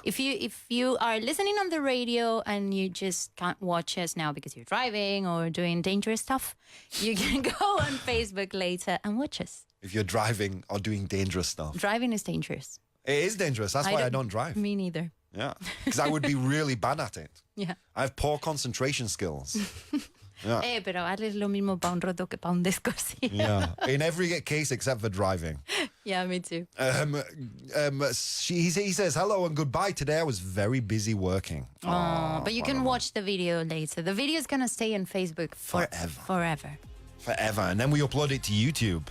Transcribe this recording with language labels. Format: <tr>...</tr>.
<en>If you are listening on the radio and you just can't watch us now because you're driving or doing dangerous stuff, you can go on Facebook later and watch us. If you're driving or doing dangerous stuff. Driving is dangerous. It is dangerous. That's why I don't drive. Me neither. Yeah. Because I would be really bad at it. Yeah. I have poor concentration skills. Yeah.</en> <es>Pero hazles lo mismo para un roto que para un descosido.</es> <en>Yeah. In every case except for driving. Yeah, me too. He says, hello and goodbye. Today I was very busy working. Oh, but you can watch the video later. The video is going to stay on Facebook forever. Forever. And then we upload it to YouTube.</en>